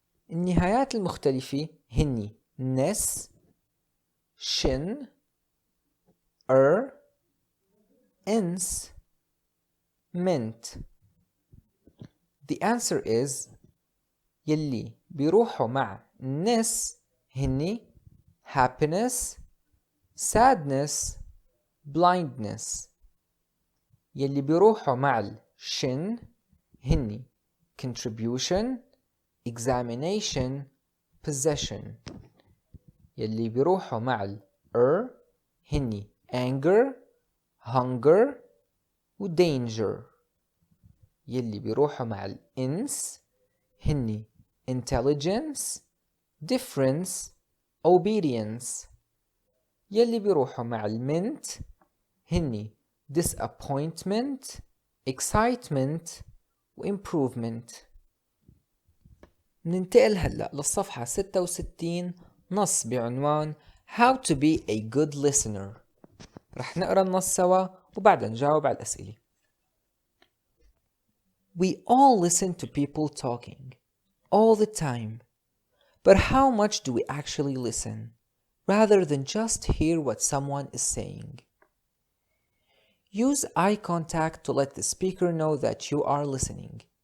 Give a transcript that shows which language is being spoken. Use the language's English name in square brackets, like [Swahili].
[Arabic] النهايات المختلفة هني ness, shin, ins, mint. [English] The answer is [Arabic] يلي بيروحوا مع ness هني [English] happiness, sadness, blindness. [Arabic] يلي بيروحوا مع الshin هني [English] contribution, examination, possession. [Arabic] يلي بيروحوا مع هني [English] anger, hunger و danger. [Arabic] يلي بيروحوا مع الins هني [English] intelligence, difference, obedience. [Arabic] يلي بيروحوا مع المint هني [English] disappointment, excitement و improvement. [Arabic] ننتقل هلأ للصفحة 66 نص بعنوان [English] How to be a good listener. [Arabic] رح نقرأ النص سوا وبعدها نجاوب على الأسئلة. [English] We all listen to people talking all the time. But how much do we actually listen, rather than just hear what someone is saying? Use eye contact to let the speaker know that you are listening.